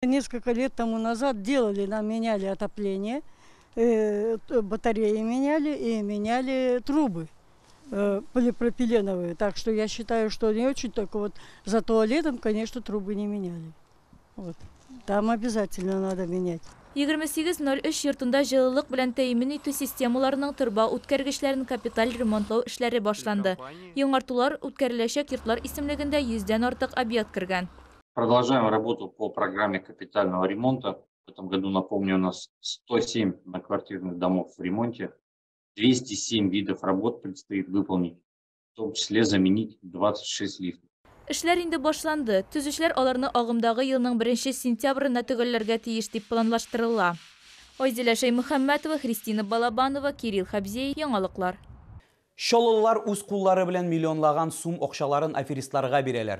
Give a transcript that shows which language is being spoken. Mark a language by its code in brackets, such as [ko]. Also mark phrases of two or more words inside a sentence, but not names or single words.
[ru] Несколько лет тому назад делали, нам меняли отопление. Батареи меняли и меняли трубы полипропиленовые. Так что я считаю, что не очень, только вот за туалетом, конечно, трубы не меняли. Вот. Там обязательно надо менять. [tt] 2803 йортында жылылык белән тәэмин итү системаларының торба үткәргечләрен капиталь ремонтлау эшләре башланды. Яңартулар үткәреләчәк йортлар исемлегендә 100дән артык объект кергән. [ru] Продолжаем работу по программе капитального ремонта. В этом году, напомню, у нас 107 многоквартирных домов в ремонте. 207 видов работ предстоит выполнить, в том числе заменить 26 лифтов. [tt] Эшләр инде башланды. Төзүчеләр аларны агымдагы елның 1 сентябрендә төгәлләргә тиеш дип планлаштырыла. Айзилә Шаймөхәммәтова, Христина Балабанова, Кирилл Хабзей, яңалыклар. Шолылар үз куллары белән миллионлаган сум акчаларын аферистларга бирәләр.